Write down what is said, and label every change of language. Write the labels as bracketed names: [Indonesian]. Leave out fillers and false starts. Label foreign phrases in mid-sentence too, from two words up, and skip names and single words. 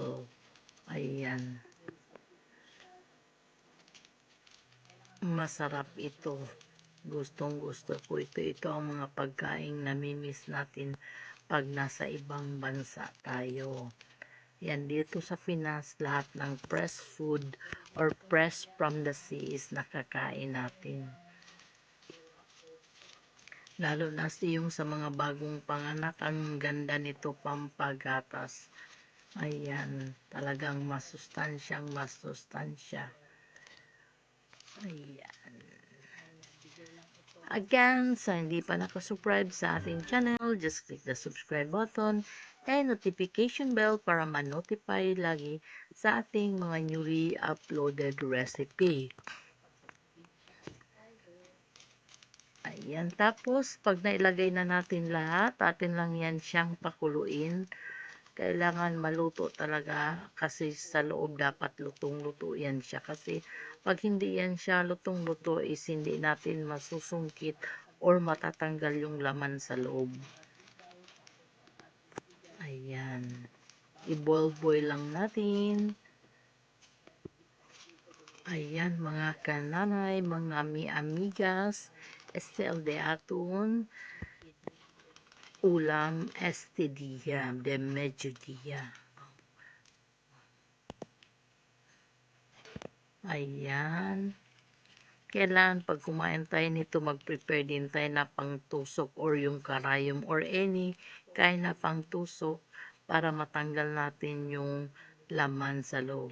[Filipino] Ayan. Masarap ito. Gustong gusto ko ito. Ito ang mga pagkain na namimiss natin pag nasa ibang bansa tayo. Yan, dito sa Pinas, lahat ng [English] fresh food or fresh from the sea [Filipino] is nakakain natin. Lalo na yung sa mga bagong panganak, ang ganda nito pampagatas. Ayan, talagang masustansyang masustansya. Ayan. Again, sa hindi pa nakasubscribe sa ating channel, [English] just click the subscribe button and notification bell [Filipino] para ma-notify lagi sa ating mga [English] newly uploaded recipe. [Filipino] Ayan, tapos pag nailagay na natin lahat, atin lang yan siyang pakuluin. Kailangan maluto talaga kasi sa loob dapat lutong-luto yan siya. Kasi pag hindi yan siya lutong-luto is hindi natin masusungkit or matatanggal yung laman sa loob. Ayan. I-boil-boil lang natin. Ayan, mga kananay, mga amigas, [Spanish] este de atun, [Filipino] ulam [Spanish] este dia, de mediodía. [Filipino] Ayan. Kailangan pag kumain tayo nito, mag-prepare din tayo na pangtusok or yung karayom or any kain na pangtusok para matanggal natin yung laman sa loob.